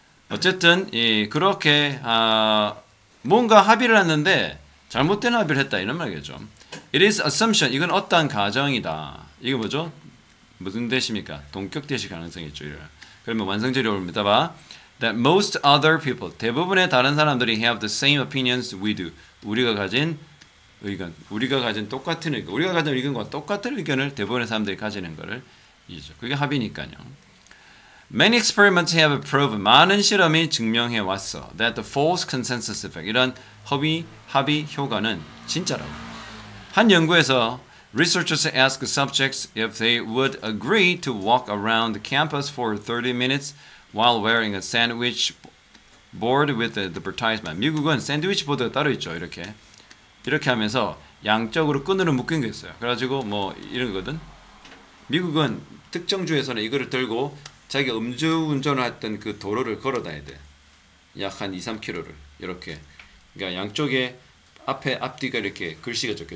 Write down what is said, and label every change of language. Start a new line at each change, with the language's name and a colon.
Korean: 어쨌든 그렇게 뭔가 합의를 했는데 잘못된 합의를 했다 이런 말이겠죠.
English: It is assumption.
Korean: 이건 어떠한 가정이다. 이게 뭐죠? 무슨 대시입니까? 동격 대시 가능성이 있죠. 그러면 완성절이 옵니다. 봐.
English: That most other people,
Korean: 대부분의 다른 사람들이
English: have the same opinions we do.
Korean: 우리가 가진 의견, 우리가 가진 똑같은 의견, 우리가 가진 의견과 똑같은 의견을 대부분의 사람들이 가지는 것을 이죠. 그게 합의니까요.
English: Many experiments have proven,
Korean: 많은 실험이 증명해 왔어.
English: That the false consensus effect,
Korean: 이런 합의 효과는 진짜라고. 한 연구에서
English: researchers asked subjects if they would agree to walk around the campus for 30 minutes while wearing a sandwich board with the advertisement.
Korean: 미국은 샌드위치 보드가 따로 있죠. 이렇게 하면서 양쪽으로 끈으로 묶인 게 있어요. 그래가지고 이런 거거든. 미국은 특정 주에서는 이거를 들고 자기가 음주운전을 했던 그 도로를 걸어 다녀야 돼. 약 한 2-3km를 이렇게. 그러니까 양쪽에 앞뒤가 이렇게 글씨가 적혀.